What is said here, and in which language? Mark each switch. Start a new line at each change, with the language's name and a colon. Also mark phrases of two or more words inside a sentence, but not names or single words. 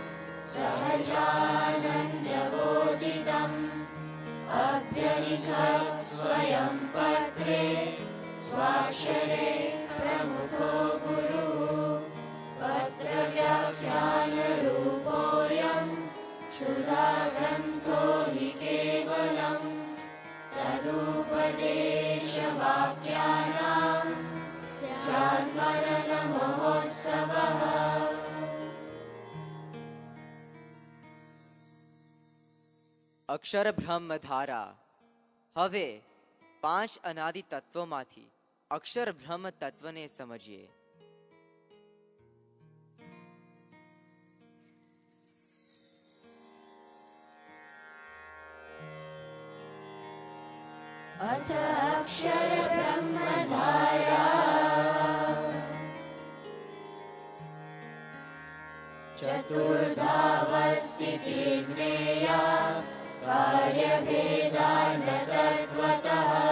Sanskrit: सहजानन्दबोधितम् अभ्यनिखत् स्वयं पत्रे स्वाक्षरे प्रमुखो गुरुः पत्रव्याख्यानरूपोऽयं क्षुधाग्रन्थो हि केवलम् तदुपदेशवाक्यानां स्यान्मननमहोत्सवः
Gujarati: અક્ષર બ્રહ્મ ધારા. હવે પાંચ અનાદિ તત્વોમાંથી અક્ષર બ્રહ્મ તત્વને સમજીએ.
Sanskrit: अथ अक्षर ब्रह्मधारा चतुर्धावस्थितिर्ज्ञेया कार्यभेदान तत्त्वतः